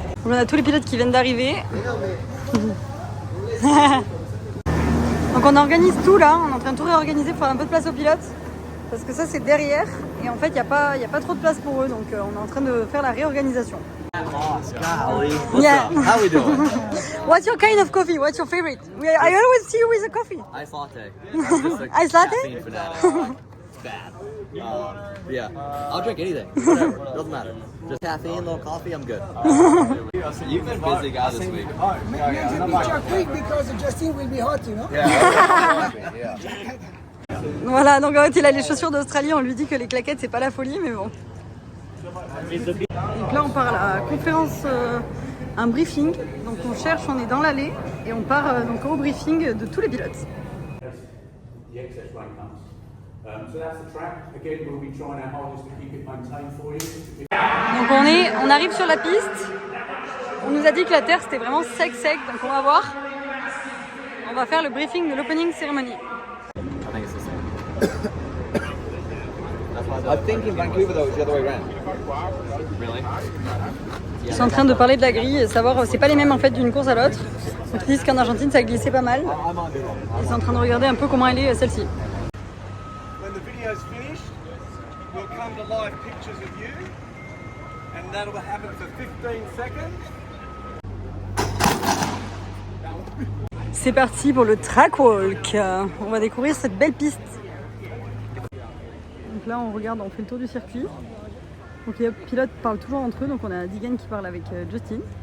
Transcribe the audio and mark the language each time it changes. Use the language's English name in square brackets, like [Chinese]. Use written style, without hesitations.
[French] On a tous les pilotes qui viennent d'arriver. Donc on organise tout là, on est en train de tout réorganiser pour faire un peu de place aux pilotes. Parce que ça c'est derrière et en fait il n'y a pas trop de place pour eux donc on est en train de faire la réorganisation. [English] Golly. What's Yeah. up? How we doing? What's your kind of coffee? What's your favorite? I always see you with a coffee. Ice latte. I'm just a Ice latte? caffeine fanatic. Bad. Yeah. I'll drink anything. Whatever. Doesn't matter. Just caffeine, little coffee, I'm good. You've been busy guy this week. Maybe a picture quick because Justin will be hot, you know? [French] Voilà, donc en fait il a les chaussures d'Australie, on lui dit que les claquettes c'est pas la folie mais bon. Donc là on part à la conférence, un briefing, donc on cherche, on est dans l'allée et on part donc au briefing de tous les pilotes. Donc on arrive sur la piste, on nous a dit que la terre c'était vraiment sec, donc on va voir. On va faire le briefing de l'opening ceremony. [English] I think it's the same. That's why I think in Vancouver though, it's the other way around. Really? [French] Ils sont en train de parler de la grille et savoir, c'est pas les mêmes en fait d'une course à l'autre. Donc ils disent qu'en Argentine ça glissait pas mal. Ils sont en train de regarder un peu comment elle est celle-ci. [English] When the video's finished, we'll come to live pictures of you, and that'll happen for 15 seconds. [French] C'est parti pour le track walk. On va découvrir cette belle piste. Donc là on regarde, on fait le tour du circuit. Donc les pilotes parlent toujours entre eux, donc on a Digan qui parle avec Justin.